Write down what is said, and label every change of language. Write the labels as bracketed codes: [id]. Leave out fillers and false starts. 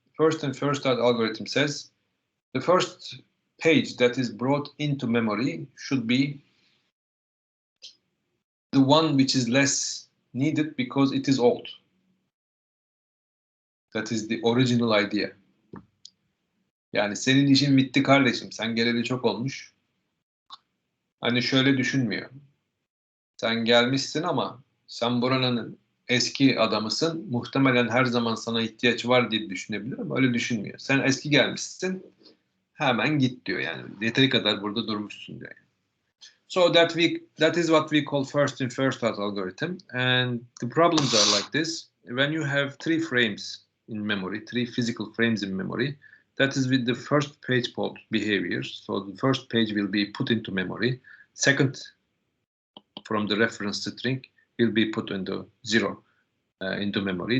[en] First in, first out algorithm says the first page that is brought into memory should be the one which is less needed because it is old. That is the original idea. [tr] Yani senin işin bitti kardeşim. Sen geleli çok olmuş. Hani şöyle düşünmüyor. Sen gelmişsin ama sen buranın eski adamısın. Muhtemelen her zaman sana ihtiyaç var diye düşünebilir ama öyle düşünmüyor. Sen eski gelmişsin. Hemen git diyor yani. Yeteri kadar burada durmuşsun diyor. [en] So that is what we call first in first out algorithm, and the problems are like this. When you have 3 frames in memory, 3 physical frames in memory, that is with the first page fault behavior. So the first page will be put into memory. Second, from the reference string, will be put into 0 into memory.